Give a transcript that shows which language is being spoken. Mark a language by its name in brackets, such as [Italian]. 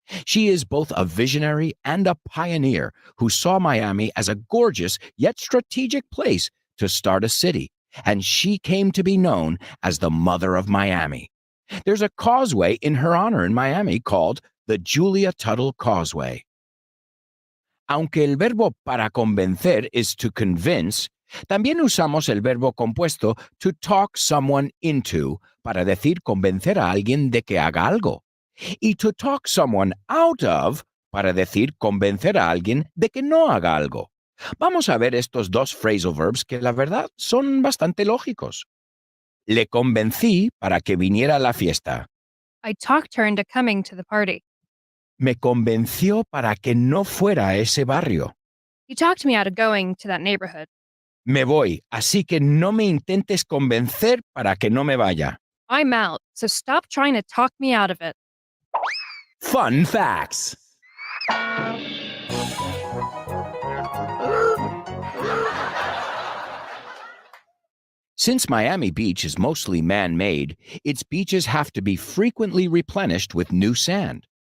[English] She is both a visionary and a pioneer who saw Miami as a gorgeous yet strategic place to start a city, and she came to be known as the Mother of Miami. There's a causeway in her honor in Miami called the Julia Tuttle Causeway. [Spanish] Aunque el verbo para convencer is to convince, también usamos el verbo compuesto to talk someone into para decir convencer a alguien de que haga algo. Y to talk someone out of para decir convencer a alguien de que no haga algo. Vamos a ver estos dos phrasal verbs que la verdad son bastante lógicos. Le convencí para que viniera a la fiesta. [English] I talked her into coming to the party. [Spanish] Me convenció para que no fuera a ese barrio. [English] He talked me out of going to that neighborhood. [Spanish] Me voy, así que no me intentes convencer para que no me vaya. [English] I'm out, so stop trying to talk me out of it. Fun facts. Since Miami Beach is mostly man-made, its beaches have to be frequently replenished with new sand.